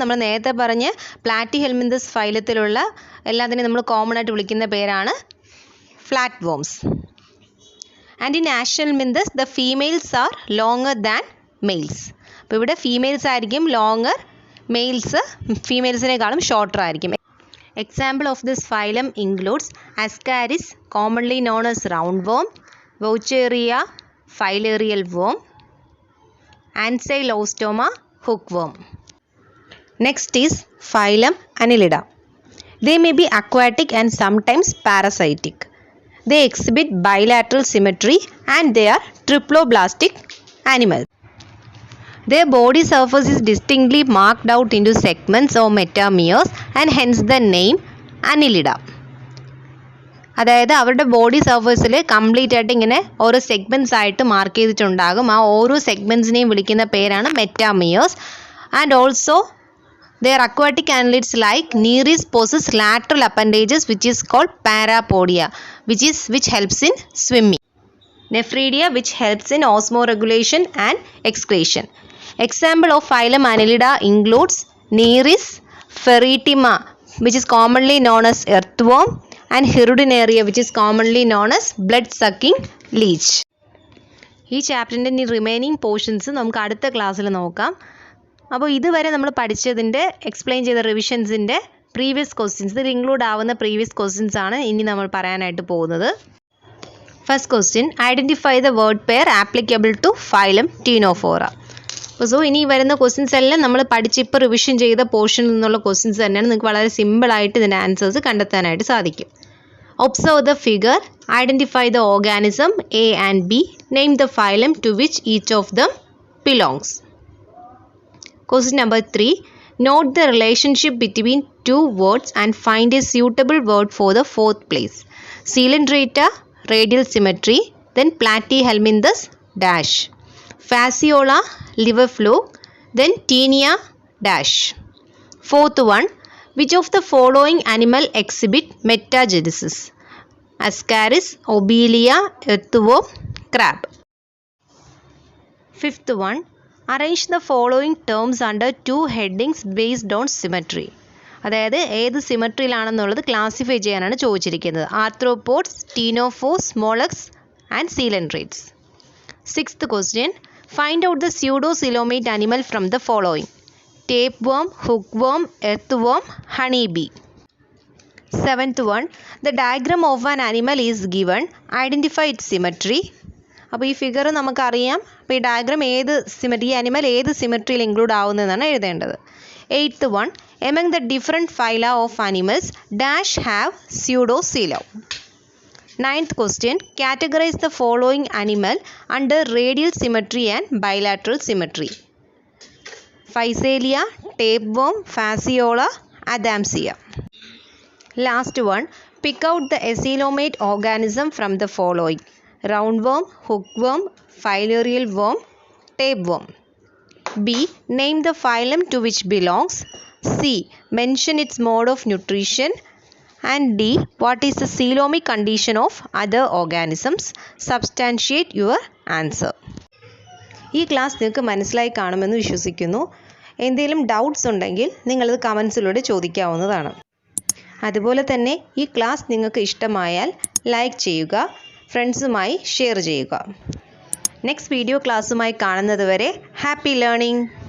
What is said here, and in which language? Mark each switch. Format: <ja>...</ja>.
<ml>നമ്മൾ നേരത്തെ പറഞ്ഞ പ്ലാറ്റി ഹെൽമിന്തസ് ഫൈലത്തിലുള്ള എല്ലാത്തിനെയും നമ്മൾ കോമൺ ആയിട്ട് വിളിക്കുന്ന പേരാണ് flat worms.</ml> <en>And in aschelminthes the females are longer than males.</en> <ml>അപ്പോൾ ഇവിടെ ഫീമെയിൽസ് ആയിരിക്കും ലോങ്ങർ, മെയിൽസ് ഫീമെയിൽസിനേക്കാളും ഷോർട്ടർ ആയിരിക്കും.</ml> <en>Example of this phylum includes Ascaris, commonly known as roundworm, Vaucheria, filarial worm, Ancylostoma, hookworm. Next is phylum Annelida. They may be aquatic and sometimes parasitic. They exhibit bilateral symmetry and they are triploblastic animals. Their body surface is distinctly marked out into segments or metameres and hence the name Annelida.</en> <ml>അതായത് അവരുടെ body സർഫേസിൽ complete ആയിട്ട് ഇങ്ങനെ ഓരോ segments ആയിട്ട് mark ചെയ്തിട്ടുണ്ടാകും. ആ ഓരോ സെഗ്മെൻറ്റ്സിനെയും വിളിക്കുന്ന പേരാണ് മെറ്റാമിയേഴ്സ്.</ml> <en>And also their aquatic annelids like Nereis possess lateral appendages which is called parapodia which helps in swimming. Nephridia which helps in osmoregulation and excretion. Example of phylum Annelida includes Nereis, Ferritima which is commonly known as earthworm and Hirudinaria which is commonly known as blood sucking leech.</en> <ml>ഈ ചാപ്റ്ററിൻ്റെ remaining portions നമുക്ക് അടുത്ത ക്ലാസ്സിൽ നോക്കാം. അപ്പോൾ ഇതുവരെ നമ്മൾ പഠിച്ചതിൻ്റെ explain ചെയ്ത റിവിഷൻസിൻ്റെ പ്രീവിയസ് ക്വസ്റ്റ്യൻസ്, ഇതിൽ ഇൻക്ലൂഡ് ആവുന്ന പ്രീവിയസ് ക്വസ്റ്റ്യൻസ് ആണ് ഇനി നമ്മൾ പറയാനായിട്ട് പോകുന്നത്.</ml> <en>First question, identify the word pair applicable to phylum ctenophora.</en> <ml>So ഇനി വരുന്ന ക്വസ്റ്റ്യൻസ് എല്ലാം നമ്മൾ പഠിച്ചിപ്പോൾ റിവിഷൻ ചെയ്ത പോർഷനിൽ നിന്നുള്ള ക്വസ്റ്റ്യൻസ് തന്നെയാണ്. നിങ്ങൾക്ക് വളരെ സിമ്പിളായിട്ട് ഇതിൻ്റെ ആൻസേഴ്സ് കണ്ടെത്താനായിട്ട് സാധിക്കും.</ml> <en>Observe the figure, identify the organism A and B, name the phylum to which each of them belongs. Question number 3. Note the relationship between two words and find a suitable word for the fourth place. Coelenterata, radial symmetry, then Platyhelminthes dash. Fasciola, liver fluke, then Taenia dash. Fourth one, Which of the following animal exhibit metagenesis? Ascaris, Obelia, earthworm, crab. Fifth one, arrange the following terms under two headings based on symmetry.</en> <ml>അതായത് ഏത് സിമട്രിയിലാണെന്നുള്ളത് classify ചെയ്യാനാണ് ചോദിച്ചിരിക്കുന്നത്.</ml> <en>Arthropods, ctenophores, molluscs and coelenterates. Sixth question, find out the pseudocoelomate animal from the following. Tapeworm, hookworm, earthworm, honey bee. Seventh one, the diagram of an animal is given, identify it symmetry.</en> <ml>അപ്പോൾ ഈ figure നമുക്കറിയാം. അപ്പോൾ ഈ diagram ഈ അനിമൽ ഏത് സിമട്രിയിൽ ഇൻക്ലൂഡ് ആവുന്നതെന്നാണ് എഴുതേണ്ടത്.</ml> <en>Eighth one, among the different phyla of animals dash have pseudocoelom. Ninth question, categorize the following animal under radial symmetry and bilateral symmetry. Physalia, tapeworm, fasciola, adamsia. Last one, pick out the acylomate organism from the following. Roundworm, hookworm, filarial worm, tapeworm. B. Name the phylum to which belongs. C. Mention its mode of nutrition. And D. What is the coelomic condition of other organisms? Substantiate your answer.</en> <ml>ഈ class നിങ്ങൾക്ക് മനസ്സിലായി കാണുമെന്ന് വിശ്വസിക്കുന്നു. എന്തെങ്കിലും doubts ഉണ്ടെങ്കിൽ നിങ്ങളത് കമൻസിലൂടെ ചോദിക്കാവുന്നതാണ്. അതുപോലെ തന്നെ ഈ ക്ലാസ് നിങ്ങൾക്ക് ഇഷ്ടമായാൽ ലൈക്ക് ചെയ്യുക, ഫ്രണ്ട്സുമായി ഷെയർ ചെയ്യുക. നെക്സ്റ്റ് വീഡിയോ ക്ലാസ്സുമായി കാണുന്നത് വരെ ഹാപ്പി ലേണിംഗ്.</ml>